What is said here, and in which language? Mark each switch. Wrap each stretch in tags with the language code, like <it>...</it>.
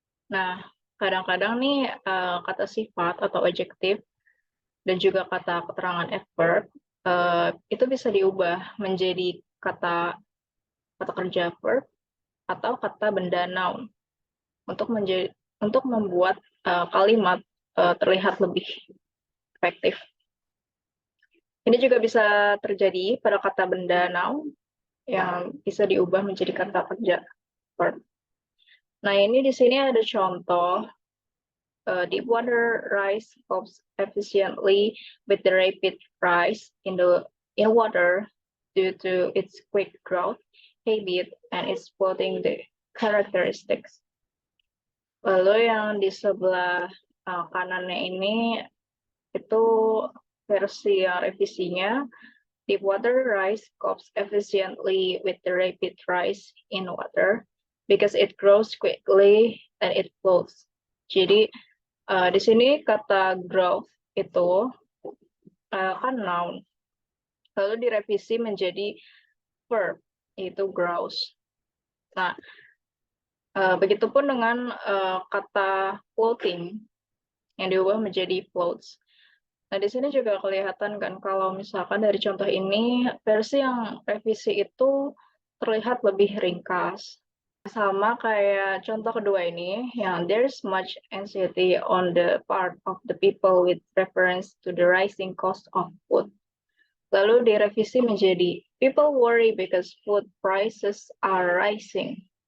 <id>Nah, kadang-kadang nih kata sifat atau adjektif dan juga kata keterangan adverb itu bisa diubah menjadi kata kerja verb atau kata benda noun untuk membuat kalimat terlihat lebih efektif. Ini juga bisa terjadi pada kata benda noun yang bisa diubah menjadi kata kerja verb. Nah, ini di sini ada contoh.</id> <en>Deep water rice copes efficiently with the rapid rise in water due to its quick growth habit and its floating the characteristics.</en> <id>Lalu yang di sebelah kanannya ini itu versi yang revisinya.</id> <en>Deep water rice copes efficiently with the rapid rise in water because it grows quickly and it floats.</en> <id>Jadi di sini kata growth itu kan noun, lalu direvisi menjadi verb, yaitu grows. Nah, begitupun dengan kata floating yang diubah menjadi floats. Nah, di sini juga kelihatan kan kalau misalkan dari contoh ini, versi yang revisi itu terlihat lebih ringkas. Sama kayak contoh kedua ini, yang</id> <en>there's much anxiety on the part of the people with reference to the rising cost of food.</en> <id>Lalu direvisi menjadi</id> <en>people worry because food prices are rising.</en>